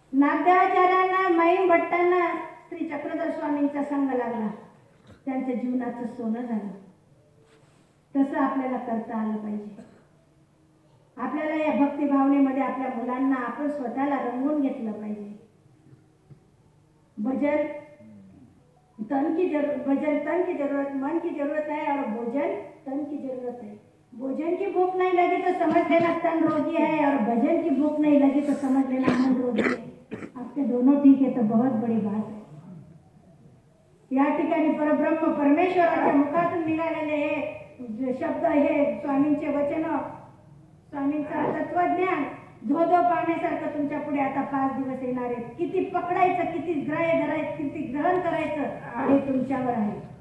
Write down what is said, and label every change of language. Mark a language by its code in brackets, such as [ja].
[mr] नागदेवाचार्यांना माईन भट्टांना श्री चक्रधर स्वामींचा संग लागला, त्यांच्या जीवनाचं सोनं झालं. तसं आपल्याला करता आलं पाहिजे. आपल्याला या भक्ती भावनेमध्ये आपल्या मुलांना आपण स्वतःला रंगवून घेतलं पाहिजे. [hi] भजन तन की जरूरत, मन की जरूरत है और भोजन तन की जरूरत है. भोजन की भूख नहीं लगी तो समझ लेना तन रोगी है, और भजन की भूख नहीं लगी तो समझ लेना मन रोगी है. आपके दोनों ठीक है तो बहुत बड़ी बात है. [mr] या ठिकाणी परब्रह्म परमेश्वराच्या मुखातून निघालेले हे शब्द, हे स्वामींचे वचन, स्वामींचं तत्वज्ञान धोधो पाण्यासारखं तुमच्या पुढे आता 5 दिवस येणार आहेत. किती पकडायचं, किती ग्राह्य धरायचं, किती ग्रहण करायचं हे तुमच्यावर आहे.